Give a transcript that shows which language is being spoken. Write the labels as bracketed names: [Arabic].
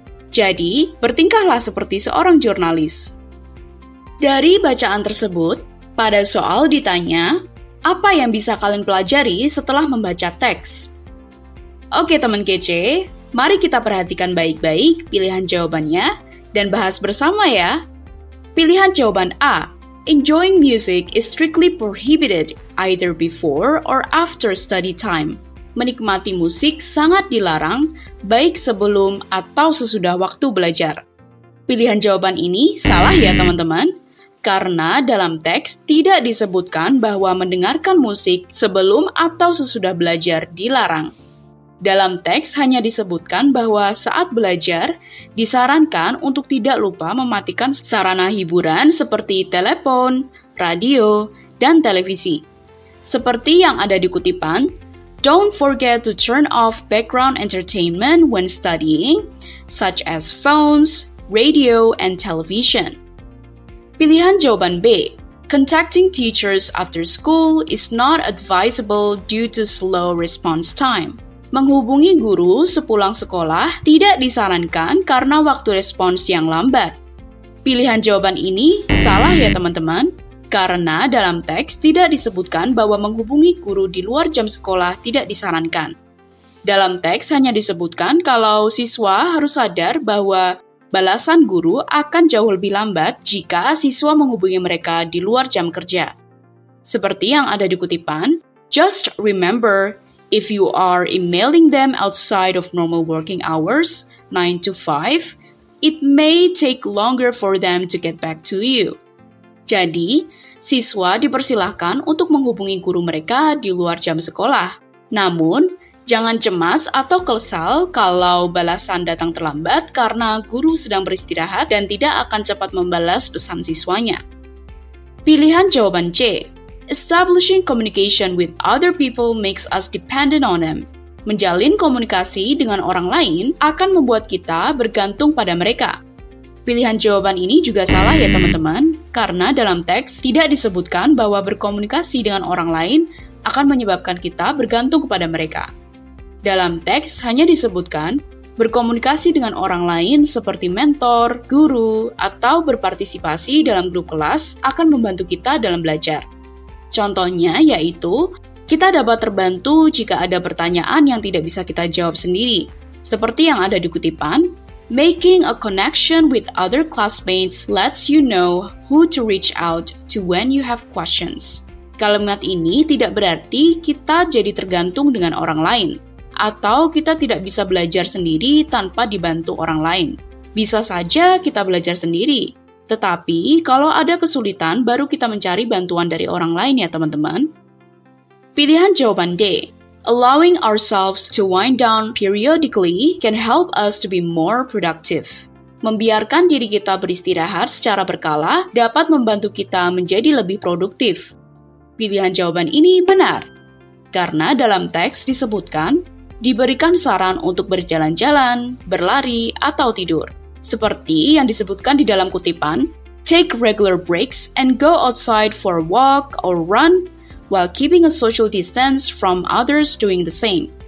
[Indonesian] Jadi, bertingkahlah seperti seorang jurnalis. Dari bacaan tersebut, pada soal ditanya, apa yang bisa kalian pelajari setelah membaca teks? Oke teman kece, mari kita perhatikan baik-baik pilihan jawabannya dan bahas bersama ya. Pilihan jawaban A, [English] enjoying music is strictly prohibited either before or after study time. [Indonesian] Menikmati musik sangat dilarang, baik sebelum atau sesudah waktu belajar. Pilihan jawaban ini salah ya teman-teman. Karena dalam teks tidak disebutkan bahwa mendengarkan musik sebelum atau sesudah belajar dilarang. Dalam teks hanya disebutkan bahwa saat belajar disarankan untuk tidak lupa mematikan sarana hiburan seperti telepon, radio, dan televisi. Seperti yang ada di kutipan, [English] don't forget to turn off background entertainment when studying, such as phones, radio, and television. [Indonesian] Pilihan jawaban B, [English] contacting teachers after school is not advisable due to slow response time. [Indonesian] Menghubungi guru sepulang sekolah tidak disarankan karena waktu respons yang lambat. Pilihan jawaban ini salah ya teman-teman, karena dalam teks tidak disebutkan bahwa menghubungi guru di luar jam sekolah tidak disarankan. Dalam teks hanya disebutkan kalau siswa harus sadar bahwa balasan guru akan jauh lebih lambat jika siswa menghubungi mereka di luar jam kerja. Seperti yang ada di kutipan, [English] just remember, if you are emailing them outside of normal working hours, 9 to 5, it may take longer for them to get back to you. [Indonesian] Jadi, siswa dipersilahkan untuk menghubungi guru mereka di luar jam sekolah. Namun, jangan cemas atau kesal kalau balasan datang terlambat karena guru sedang beristirahat dan tidak akan cepat membalas pesan siswanya. Pilihan jawaban C. [English] Establishing communication with other people makes us dependent on them. [Indonesian] Menjalin komunikasi dengan orang lain akan membuat kita bergantung pada mereka. Pilihan jawaban ini juga salah ya teman-teman, karena dalam teks tidak disebutkan bahwa berkomunikasi dengan orang lain akan menyebabkan kita bergantung kepada mereka. Dalam teks hanya disebutkan berkomunikasi dengan orang lain seperti mentor, guru, atau berpartisipasi dalam grup kelas akan membantu kita dalam belajar. Contohnya yaitu, kita dapat terbantu jika ada pertanyaan yang tidak bisa kita jawab sendiri. Seperti yang ada di kutipan, [English] making a connection with other classmates lets you know who to reach out to when you have questions. [Indonesian] Kalimat ini tidak berarti kita jadi tergantung dengan orang lain, atau kita tidak bisa belajar sendiri tanpa dibantu orang lain. Bisa saja kita belajar sendiri, tetapi kalau ada kesulitan baru kita mencari bantuan dari orang lain ya teman-teman. Pilihan jawaban D. [English] Allowing ourselves to wind down periodically can help us to be more productive. [Indonesian] Membiarkan diri kita beristirahat secara berkala dapat membantu kita menjadi lebih produktif. Pilihan jawaban ini benar, karena dalam teks disebutkan, diberikan saran untuk berjalan-jalan, berlari, atau tidur. Seperti yang disebutkan di dalam kutipan, [English] take regular breaks and go outside for a walk or run while keeping a social distance from others doing the same.